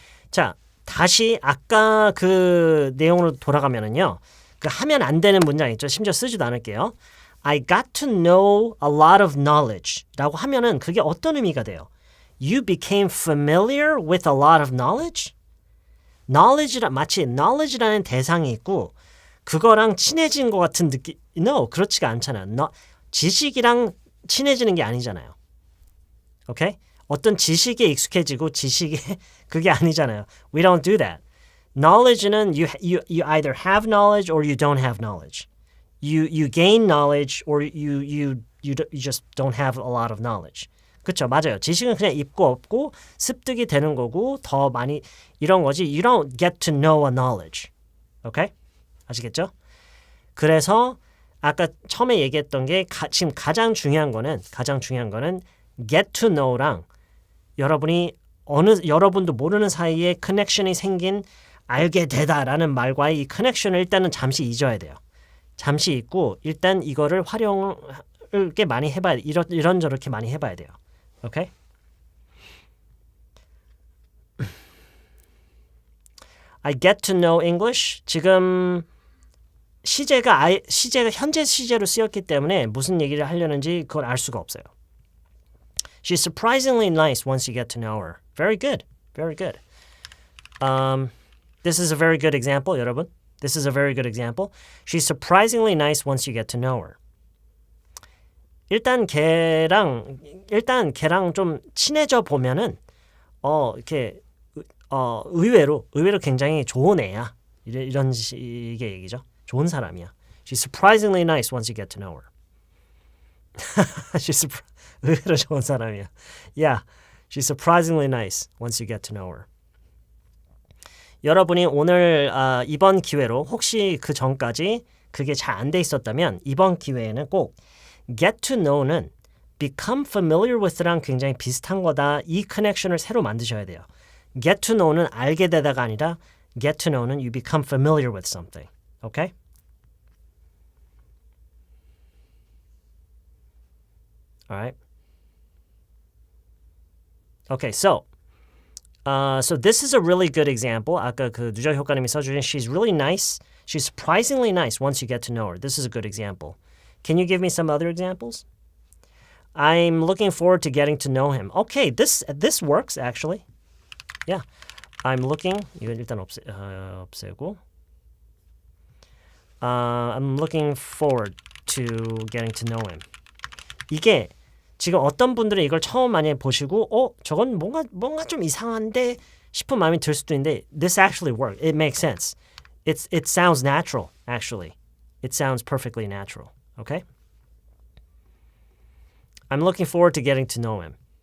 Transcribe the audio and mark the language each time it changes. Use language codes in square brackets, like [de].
[ko] 자, 다시 아까 그 내용으로 돌아가면은요. 그 하면 안 되는 문장 있죠. 심지어 쓰지도 않을게요. [en] I got to know a lot of knowledge [ko] 라고 하면은 그게 어떤 의미가 돼요? [en] You became familiar with a lot of knowledge? [ko] 마치 knowledge라는 대상이 있고 그거랑 친해진 것 같은 느낌. No, 그렇지가 않잖아요. 지식이랑 친해지는 게 아니잖아요. [en] Okay? [ko] 어떤 지식에 익숙해지고 지식에 그게 아니잖아요. [en] We don't do that. Knowledge는 you either have knowledge or you don't have knowledge. You gain knowledge or you just don't have a lot of knowledge. [ko] 그렇죠. 맞아요. 지식은 그냥 있고 없고 습득이 되는 거고 더 많이 이런 거지. [en] You don't get to know a knowledge. [ko] Okay? 아시겠죠? 그래서 아까 처음에 얘기했던 게 지금 가장 중요한 거는 get to know랑 여러분도 모르는 사이에 커넥션이 생긴 알게 되다라는 말과의 이 커넥션을 일단은 잠시 잊어야 돼요. 잠시 잊고 일단 이거를 활용을 꽤 많이 해봐야 이런저렇게 많이 해봐야 돼요. 오케이? [en] I get to know English. [ko] 지금 시제가 현재 시제로 쓰였기 때문에 무슨 얘기를 하려는지 그걸 알 수가 없어요. [en] She's surprisingly nice once you get to know her. Very good. Very good. This is a very good example, 여러분. This is a very good example. She's surprisingly nice once you get to know her. [ko] 일단 걔랑 좀 친해져 보면은 이렇게 의외로 굉장히 좋은 애야. 이런 식의 얘기죠. 좋은 사람이야. [en] She's surprisingly nice once you get to know her. [ko] 의외로 좋은 사람이야. [en] Yeah, she's surprisingly nice once you get to know her. [ko] 여러분이 오늘 이번 기회로 혹시 그 전까지 그게 잘 안 돼 있었다면 이번 기회에는 꼭 get to know는 become familiar with랑 굉장히 비슷한 거다. 이 커넥션을 새로 만드셔야 돼요. [en] get to know는 [ko] 알게 되다가 아니라 [en] get to know는 you become familiar with something. Okay? All right. Okay, so this is a really good example. [ko] 아까 그 누적 효과님이 써주신 [en] she's really nice. She's surprisingly nice once you get to know her. This is a good example. Can you give me some other examples? I'm looking forward to getting to know him. Okay, this works actually. Yeah, I'm looking. [ko] 이거 일단 없애고. [en] I'm looking forward to getting to know him. [ko] 이게 지금 어떤 분들은 이걸 처음 많이 보시고 저건 뭔가 좀 이상한데 싶은 마음이 들 수도 있는데 [en] this actually works. It makes sense. It sounds natural actually. It sounds perfectly natural. Okay? I'm looking forward to getting to know him.